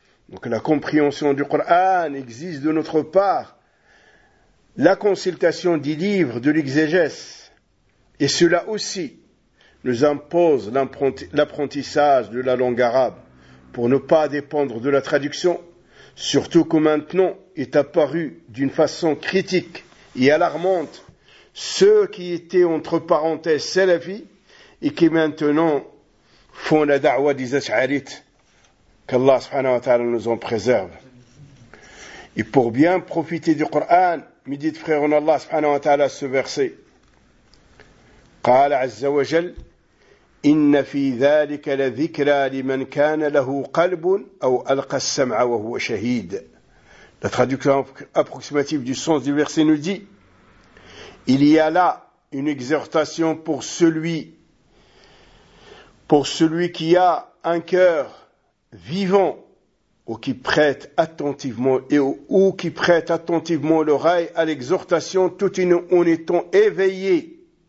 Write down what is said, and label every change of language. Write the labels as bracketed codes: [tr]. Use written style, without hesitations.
[fr] Donc la compréhension du Coran existe de notre part la consultation des livres de l'exégèse, et cela aussi nous impose l'apprentissage de la langue arabe pour ne pas dépendre de la traduction, surtout que maintenant est apparu d'une façon critique et alarmante ceux qui étaient entre parenthèses salafis et qui maintenant font la da'wa des ash'arites. Qu'Allah subhanahu wa ta'ala nous en préserve. Et pour bien profiter du Coran, مدد فريرنا الله سبحانه وتعالى السبرسي. [ar] قال عز وجل: إن في ذلك لذكرى لمن كان له قلب أو ألقى السمع وهو شهيد. [fr] La traduction approximative du sens du verset nous dit: il y a là une exhortation pour celui Pour celui qui a un cœur vivant ou qui prête attentivement l'oreille à l'exhortation tout en étant éveillé.